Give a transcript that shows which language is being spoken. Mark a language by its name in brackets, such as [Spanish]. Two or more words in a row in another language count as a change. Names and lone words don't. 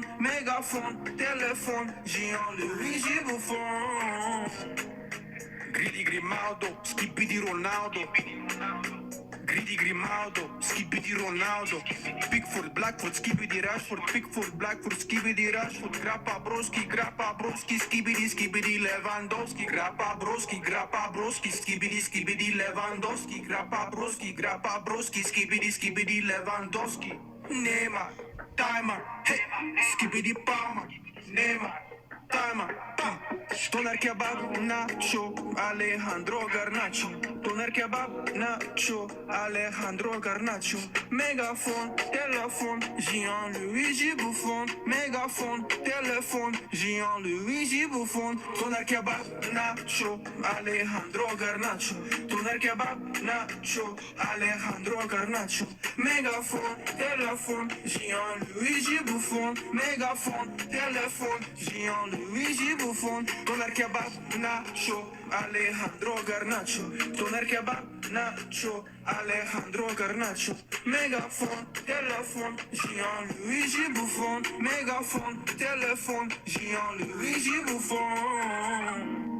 [French] Mégaphone, téléphone, Jean-Luigi Buffon. [English] Gridi Grimaldo, Skibidi Ronaldo. Gridi Grimaldo, Skibidi Ronaldo. Pickford, Blackford, Skibidi Rashford. Pickford, Blackford, Skibidi Rashford. Grappa Broski, Skibidi Lewandowski. Grappa Broski, Skibidi Lewandowski. Grappa Broski, Skibidi Lewandowski. Neymar, timer, hey, Skibidi Palmer. Neymar, timer, pam. Doner kebab, nacho, Alejandro Garnacho. Doner kebab, nacho, Alejandro Garnacho. [French] Mégaphone, téléphone, Jean-Luigi Buffon. Mégaphone, téléphone, Jean-Luigi Buffon. [English] Doner kebab, nacho, Alejandro Garnacho. Doner kebab, nacho, Alejandro Garnacho. [French] Mégaphone, téléphone, Jean-Luigi Buffon. Mégaphone, téléphone, Jean-Luigi Buffon. [English] Doner kebab, nacho, Alejandro Garnacho. Doner kebab, nacho, Alejandro Garnacho. [French] Mégaphone, téléphone, Jean-Luigi Buffon. Mégaphone, téléphone, Jean-Luigi Buffon.